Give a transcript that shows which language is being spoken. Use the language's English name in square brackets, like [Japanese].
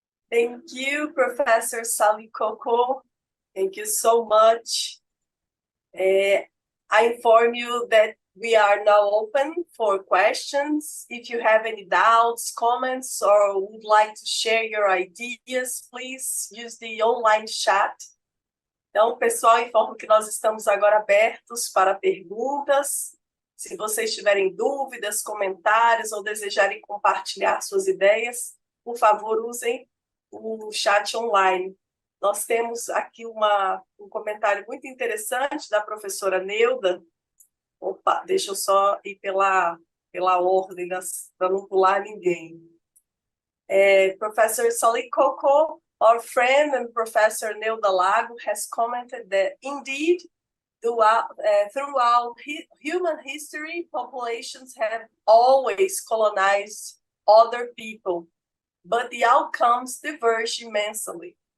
[English] Thank you, Professor Salikoko. Thank you so much. I inform you that we are now open for questions. If you have any doubts, comments, or would like to share your ideas, please use the online chat. [Portuguese] Então, pessoal, informo que nós estamos agora abertos para perguntas. Se vocês tiverem dúvidas, comentários ou desejarem compartilhar suas ideias, por favor, usem o chat online. Nós temos aqui um comentário muito interessante da professora Neuda. Opa, deixa eu só ir pela ordem, para não pular ninguém. [English] Professor Salikoko, our friend and Professor Neuda Lago has commented that indeed, throughout human history, populations have always colonized other people, but the outcomes diverge immensely.